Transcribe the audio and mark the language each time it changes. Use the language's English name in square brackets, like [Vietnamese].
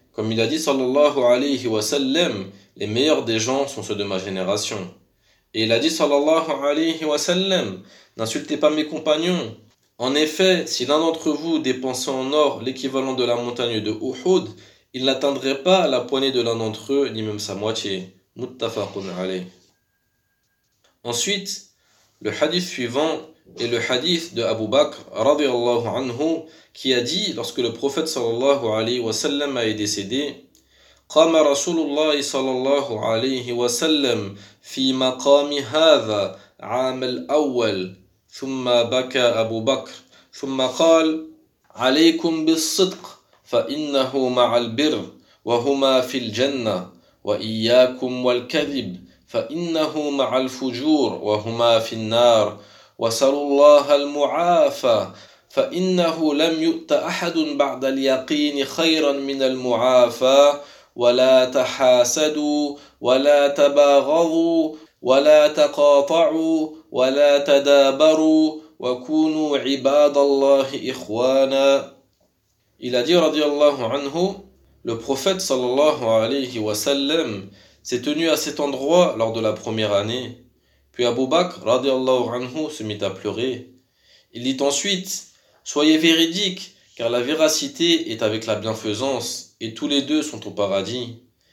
[French] Comme il a dit sallallahu alayhi wa sallam, les meilleurs des gens sont ceux de ma génération. Et il a dit sallallahu alayhi wa sallam, n'insultez pas mes compagnons. En effet, si l'un d'entre vous dépensait en or l'équivalent de la montagne de Uhud, il n'atteindrait pas la poignée de l'un d'entre eux, ni même sa moitié. Muttafaqun alayh. Ensuite, le hadith suivant est le hadith de Abu Bakr radiallahu anhu, qui a dit, lorsque le prophète sallallahu alayhi wa sallam est décédé, [Arabic] قام رسول الله صلى الله عليه وسلم في مقام هذا عام الأول ثم بكى أبو بكر ثم قال عليكم بالصدق فإنه مع البر وهما في الجنة وإياكم والكذب فإنه مع الفجور وهما في النار وسلوا الله المعافى فإنه لم يؤت أحد بعد اليقين خيرا من المعافى ولا تحاسدوا ولا تباغضوا ولا تقاطعوا ولا تدابروا وكونوا عباد الله إخوانا. [French] Il a dit radiallahu anhu, le prophète sallallahu alayhi wa sallam s'est tenu à cet endroit lors de la première année. Puis Abu Bakr radiallahu anhu se mit à pleurer. Il dit ensuite, soyez véridiques, car la véracité est avec la bienfaisance, et tous les deux sont au paradis.